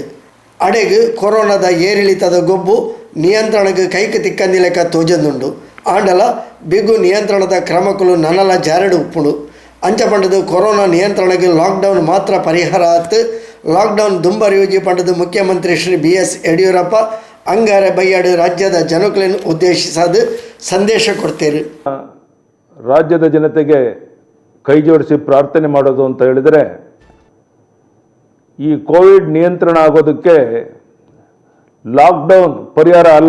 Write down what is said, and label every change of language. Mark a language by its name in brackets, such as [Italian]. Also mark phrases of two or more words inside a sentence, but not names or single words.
[Tulu] ಅಡೆಗು ಕೊರೋನಾದ ಏರಿಳಿತದ ಗೊಬ್ಬು ನಿಯಂತ್ರಣಕ್ಕೆ ಕೈಗೆ ತಿಕ್ಕಂದಿಲೆಕ್ಕ ತೋಜಂದುಂಡು. ಆಂಡಲ ಬಿಗು ನಿಯಂತ್ರಣದ ಕ್ರಮಗಳು ನನ್ನಲ ಜಾರಡು ಉಪ್ಪುಡು. ಅಂಚ ಪಂಡದು ಕೊರೋನಾ ನಿಯಂತ್ರಣಕ್ಕೆ ಲಾಕ್ಡೌನ್ ಮಾತ್ರ ಪರಿಹಾರ ಆತು. ಲಾಕ್ಡೌನ್ ದುಂಬರಿಯುಜಿ ಪಂಡದು ಮುಖ್ಯಮಂತ್ರಿ ಶ್ರೀ BS ಯಡಿಯೂರಪ್ಪ ಅಂಗಾರೆ ಬಯ್ಯಾಡು ರಾಜ್ಯದ ಜನಗಳನ್ನು ಉದ್ದೇಶಿಸದು ಸಂದೇಶ ಕೊಡ್ತೇರು. [Kannada] ರಾಜ್ಯದ ಜನತೆಗೆ ಕೈ ಜೋಡಿಸಿ ಪ್ರಾರ್ಥನೆ ಮಾಡೋದು ಅಂತ ಹೇಳಿದರೆ, ಈ ಕೋವಿಡ್ ನಿಯಂತ್ರಣ ಆಗೋದಕ್ಕೆ ಲಾಕ್ಡೌನ್ ಪರಿಹಾರ ಅಲ್ಲ.